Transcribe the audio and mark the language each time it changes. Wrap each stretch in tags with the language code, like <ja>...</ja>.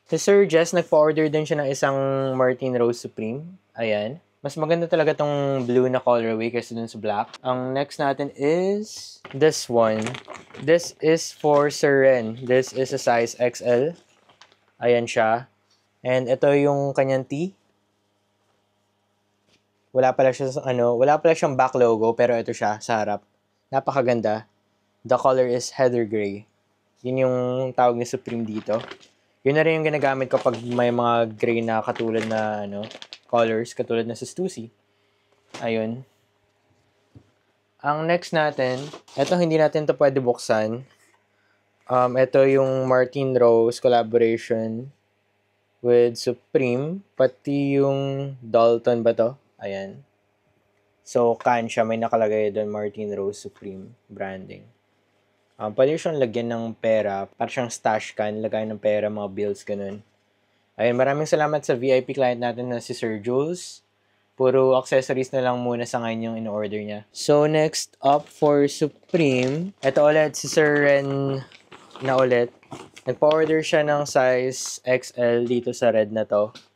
<tl>Si Sir Jess, nagpa-order din siya ng isang Martin Rose Supreme. Ayan. Mas maganda talaga tong blue na colorway kaysa dun sa black.</tl> <en>Ang next natin is this one. This is for Sir Ren. This is a size XL. Ayan siya.</en> <tl>And ito yung kanyang tee. Wala pala siyang back logo, pero ito siya sa harap. Napakaganda.</tl> <en>The color is heather gray.</en> <tl>Yun yung tawag ni Supreme dito. Yun na rin yung ginagamit ko pag may mga gray na katulad na colors, katulad na sa Stussy. Ayun. Ang next natin, ito hindi natin to pwede buksan. Ito yung Martin Rose collaboration with Supreme. Pati yung Dalton ba to? Ayan. So, can siya. May nakalagay doon Martin Rose Supreme branding. Pwede siyang lagyan ng pera. Para siyang stash can. Lagay ng pera, mga bills, ganun. Ayun, maraming salamat sa VIP client natin na si Sir Jules. Puro accessories na lang muna sa ngayon yung in-order niya.</tl> <en>So, next up for Supreme.</en> <tl>Ito ulit, si Sir Ren na ulit. Nagpa-order siya ng size XL dito sa red na to.</tl>